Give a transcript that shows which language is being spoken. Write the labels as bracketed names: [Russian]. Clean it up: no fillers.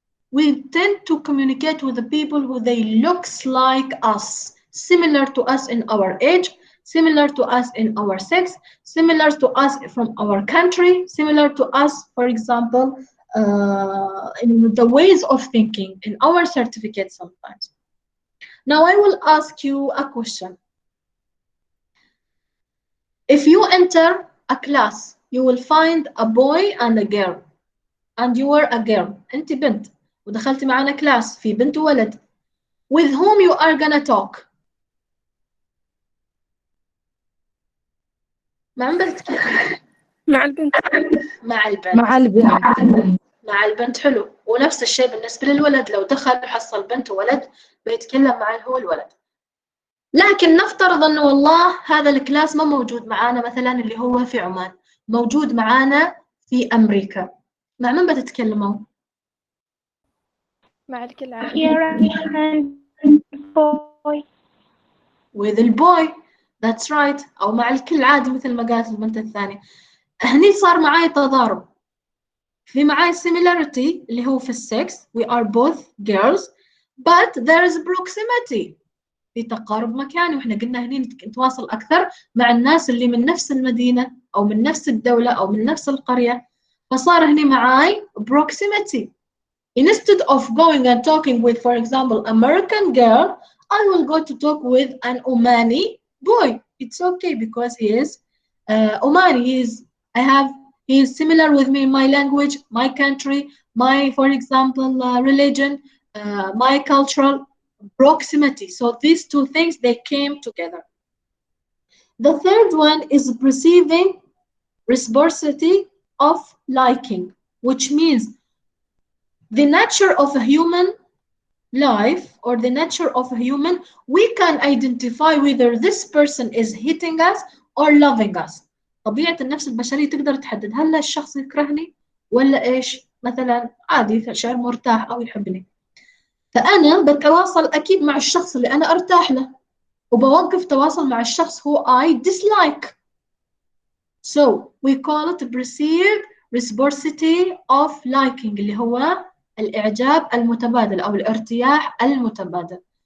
[English] We tend to communicate with the people who they looks like us, similar to us in our age, similar to us in our sex, similar to us from our country, similar to us, for example, in the ways of thinking, in our certificates sometimes. Now I will ask you a question. If you enter a class, you will find a boy and a girl, and you are a girl. [Arabic] أنت بنت ودخلتي معنا class في بنت وولد. [English] With whom you are gonna talk? [Arabic] مع من بتتكلم؟ مع البنت. مع البنت. مع البنت. مع البنت، حلو. ونفس الشيء بالنسبة للولد، لو دخل وحصل بنت وولد بيتكلم مع هو الولد. لكن نفترض انه والله هذا الكلاس ما موجود معانا، مثلا اللي هو في عمان، موجود معانا في امريكا، مع من بتتكلموا؟ مع الكل عادي. [English] Here and boy. with [Arabic] البوي. [English] that's right. [Arabic] او مع الكل عادي مثل ما قالت البنت الثانية. هني صار معاي تضارب، في معاي similarity اللي هو في السكس [English] we are both girls but there is proximity، [Arabic] في تقارب مكاني، واحنا قلنا هني نتواصل اكثر مع الناس اللي من نفس المدينة او من نفس الدولة او من نفس القرية، فصار هني معاي proximity. [English] Instead of going and talking with, for example, American girl, I will go to talk with an Omani boy. It's okay because he is Omani. He is similar with me in my language, my country, my, for example, religion, my cultural proximity. So these two things, they came together. The third one is perceiving reciprocity of liking, which means the nature of a human life or the nature of a human, we can identify whether this person is hitting us or loving us. [Arabic] طبيعة النفس البشرية تقدر تحدد هل الشخص يكرهني ولا إيش، مثلا عادي شعر مرتاح أو يحبني، فأنا بتواصل أكيد مع الشخص اللي أنا أرتاح له، وبوقف تواصل مع الشخص [English] who I dislike. So we call it perceived reciprocity of liking، [Arabic] اللي هو الإعجاب المتبادل أو الارتياح المتبادل.